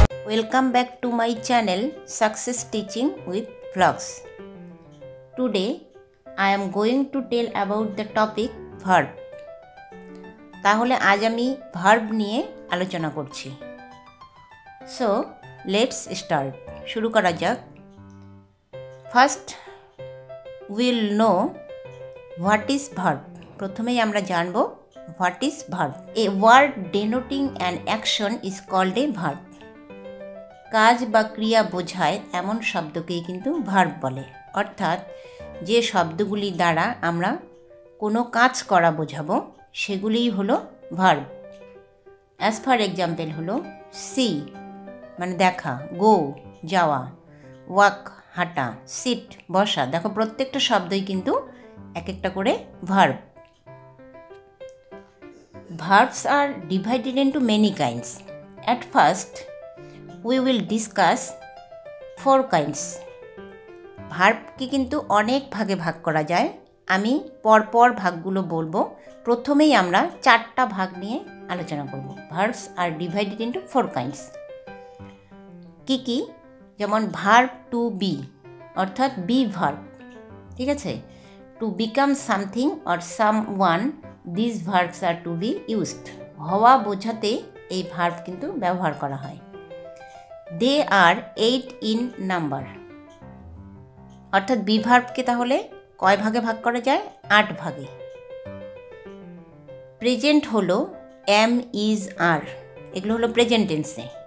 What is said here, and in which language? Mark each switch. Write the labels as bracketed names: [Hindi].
[English] Welcome back to my channel Success Teaching with Vlogs. Today I am going to tell about the topic verb. [Bangla] তাহলে আজ আমি verb নিয়ে আলোচনা করছি। [English] So let's start. [Bangla] শুরু করা যাক। [English] First we'll know what is verb. [Bangla] প্রথমেই আমরা জানব [English] what is verb. A word denoting an action is called a verb. [Bangla] কাজ বা ক্রিয়া বোঝায় এমন শব্দকেই কিন্তু ভার্ব বলে, অর্থাৎ যে শব্দগুলি দ্বারা আমরা কোনো কাজ করা বোঝাবো সেগুলিই হলো ভার্ব। [English] as for example [Bangla] হলো সি মানে দেখা, গো যাওয়া, ওয়াক হাঁটা, সিট বসা। দেখো প্রত্যেকটা শব্দই কিন্তু এক একটা করে verb. [English] Verbs are divided into many kinds. At first we will discuss 4 kinds. [Bangla] ভার্বকে কিন্তু অনেক ভাগে ভাগ করা যায়। আমি পরপর ভাগগুলো বলবো। প্রথমেই আমরা 4টা ভাগ নিয়ে আলোচনা করব। [English] Verbs are divided into 4 kinds. [Bangla] কি কি? যেমন verb to be অর্থাৎ be verb, ঠিক আছে? [English] To become something or someone, these verbs are to be used. [Bangla] হওয়া বোঝাতে এই ভার্ব কিন্তু ব্যবহার করা হয়। [English] They are 8 in number. [Bangla] অর্থাৎ বি ভার্বকে তাহলে কয় ভাগে ভাগ করা যায়? 8 ভাগে। প্রেজেন্ট হলো এম, ইজ, আর, এগুলো হলো প্রেজেন্ট টেন্সে।